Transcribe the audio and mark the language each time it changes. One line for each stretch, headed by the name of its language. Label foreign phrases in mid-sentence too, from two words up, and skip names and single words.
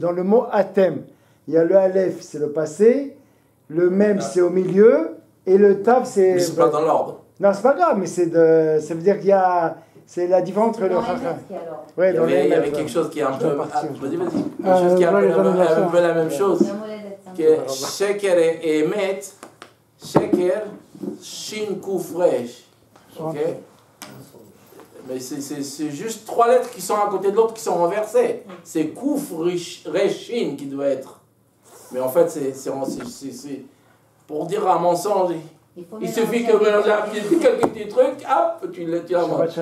French: Dans le mot atem, il y a le aleph, c'est le passé, le mem, c'est au milieu, et le tav, c'est... Mais c'est pas dans l'ordre. Non, c'est pas grave, mais ça veut dire qu'il y a... C'est la différence entre le chacham. Ouais, il y avait quelque chose qui est un peu... Vas-y. Quelque chose qui est un peu la même chose.
Hebrew: Que שקר et אמת, שקר, שין, קוף, ריש.
French: Ok? Mais c'est juste 3 lettres qui sont à côté de l'autre qui sont renversées. C'est
Hebrew: קוף, ריש, שין
French: qui doit être. Mais en fait, c'est pour dire un mensonge. Il suffit que quelques petits trucs, hop, tu la manges.